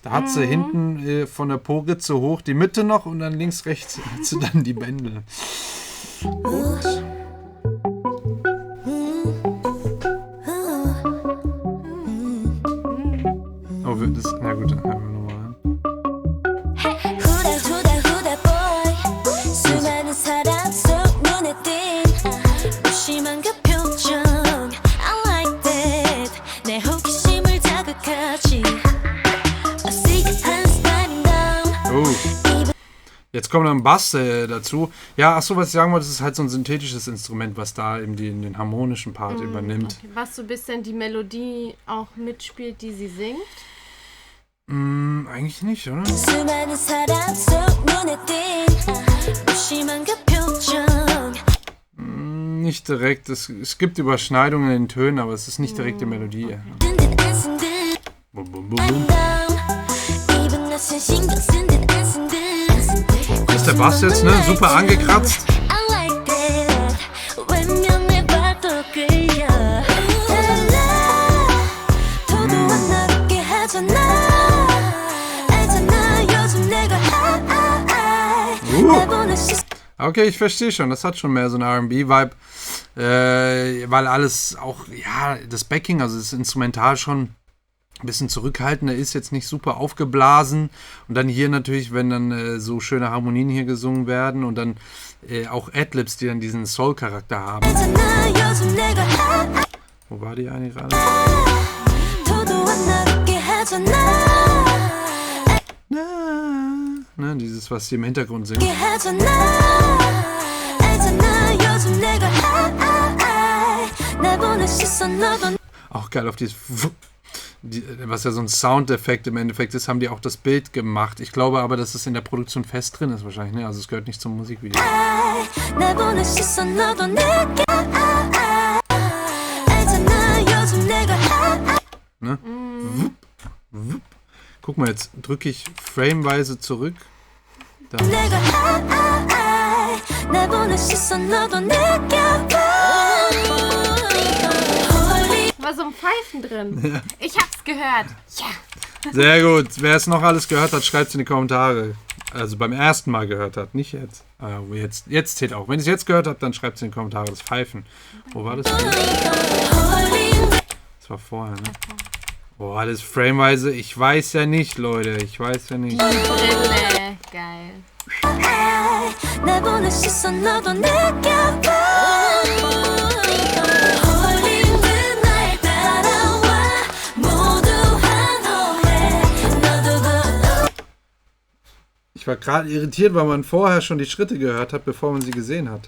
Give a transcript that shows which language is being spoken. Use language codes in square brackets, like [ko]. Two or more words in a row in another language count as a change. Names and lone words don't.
[de] Da hat sie hinten von der Po-Ritze hoch die Mitte noch und dann links, rechts hat sie dann die Bändel. Gut. Oh, das, na gut, dann hören wir nochmal an. [ko] 후다 후다 후다 boy 수많은 사람 속 눈에 띈 무심한 그 표정 [en] I like that [ko] 내 호기심을 자극하지 어색한 스타일인 Oh. [de] Jetzt kommt dann Bass dazu. Ja, achso, was ich sagen wollte, das ist halt so ein synthetisches Instrument, was da eben den harmonischen Part übernimmt. Okay. Was so ein bisschen die Melodie auch mitspielt, die sie singt. Eigentlich nicht, oder? [ko] 수많은 사람 속 눈에 띈 무심한 그 표정 [de] Nicht direkt. Es gibt Überschneidungen in den Tönen, aber es ist nicht direkt die Melodie. [ko] 쓴 듯 안 쓴 듯 Bum, bum, bum, bum. 입은 낯선 신경 쓴 듯 안 쓴 듯 [de] Das ist der Bass jetzt, ne? Super angekratzt. [en] I like that [ko] 왼면에 발톱 끌려 랄라 도도한 날 웃게 하잖아 알잖아 요즘 내가 날 보는 시선 [de] Okay, ich verstehe schon. Das hat schon mehr so einen R&B-Vibe. Weil alles auch, ja, das Backing, also das Instrumental schon ein bisschen zurückhaltender ist, jetzt nicht super aufgeblasen. Und dann hier natürlich, wenn dann so schöne Harmonien hier gesungen werden und dann auch Adlibs, die dann diesen Soul-Charakter haben. [ko] 알잖아 요즘 내가 [de] Wo war die eine gerade? [ko] 도도한 날 웃게 하잖아 [de] Ne, dieses, was sie im Hintergrund singt. [ko] 웃게 하잖아 알잖아 요즘 내가 날 보는 시선 너도 [de] Auch geil auf dieses, was ja so ein Soundeffekt im Endeffekt ist, haben die auch das Bild gemacht. Ich glaube aber, dass es in der Produktion fest drin ist wahrscheinlich, ne? Also es gehört nicht zum Musikvideo. [ko] 날 보는 시선 너도 느껴 알잖아 요즘 내가 [de] Ne? Wupp, wupp. Guck mal, jetzt drücke ich frameweise zurück. Da. [ko] 내가 날 보는 시선 너도 느껴 [de] War so ein Pfeifen drin. Ich hab's gehört. Ja. Sehr gut. Wer es noch alles gehört hat, schreibt es in die Kommentare. Also beim ersten Mal gehört hat, nicht jetzt. Jetzt zählt auch. Wenn ihr es jetzt gehört habt, dann schreibt es in die Kommentare. Das Pfeifen. Wo war das? Das war vorher, ne? Boah, das frameweise. Ich weiß ja nicht, Leute. Ich weiß ja nicht. Brille. Geil. [ko] 날 보는 시선 너도 느껴 홀린 듯날 따라와 모두 환호해 너도 [de] Ich war gerade irritiert, weil man vorher schon die Schritte gehört hat, bevor man sie gesehen hat.